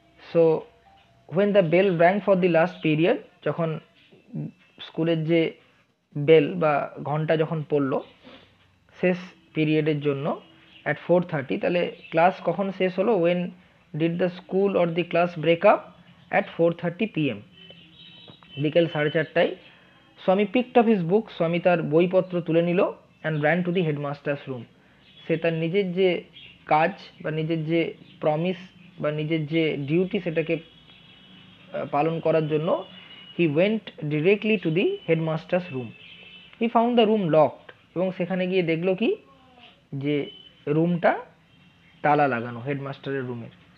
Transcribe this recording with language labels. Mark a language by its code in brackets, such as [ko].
[en] So when the bell rang for the last period, [bn] যখন স্কুলের যে বেল বা ঘন্টা যখন পড়লো শেষ পিরিয়ডের জন্য, [en] at 4:30, [bn] তাহলে ক্লাস কখন শেষ হলো? [en] when did the school or the class break up? at 4:30 p.m. [bn] বিকেল 4:30টায়। [en] Swami picked up his book, [bn] স্বামী তার বইপত্র তুলে নিল, [en] and ran to the headmaster's room. [bn] সে তার নিজের যে কাজ বা নিজের যে প্রমিস বা নিজের যে ডিউটি সেটাকে পালন করার জন্য [en] he went directly to the headmaster's room. He found the room locked, [bn] এবং সেখানে গিয়ে দেখলো কি, যে রুমটা তালা লাগানো, হেডমাস্টারের রুমের।